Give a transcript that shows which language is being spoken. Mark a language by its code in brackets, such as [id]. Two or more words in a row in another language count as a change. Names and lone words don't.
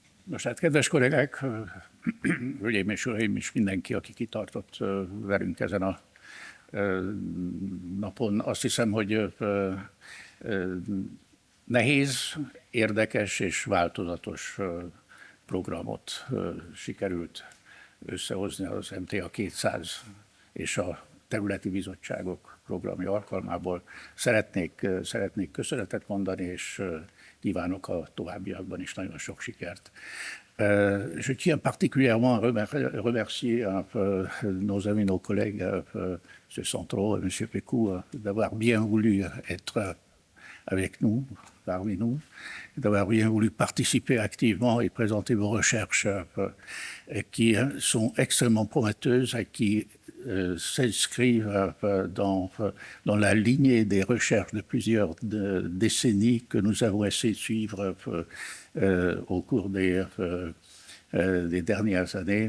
[hu] Nos hát, kedves kollégák, hölgyeim és uraim, és mindenki, aki kitartott velünk ezen a napon, azt hiszem, hogy nehéz, érdekes és változatos programot sikerült összehozni az MTA 200 és a területi bizottságok programja alkalmából. Szeretnék köszönetet mondani, és kívánok a továbbiakban is nagyon sok sikert. [fr] Je tiens particulièrement à remercier nos amis, nos collègues, M. Centro et M. Pécou, d'avoir bien voulu être avec nous, parmi nous, d'avoir bien voulu participer activement et présenter vos recherches qui sont extrêmement prometteuses et qui s'inscrivent dans la lignée des recherches de plusieurs décennies que nous avons essayé de suivre au cours des dernières années.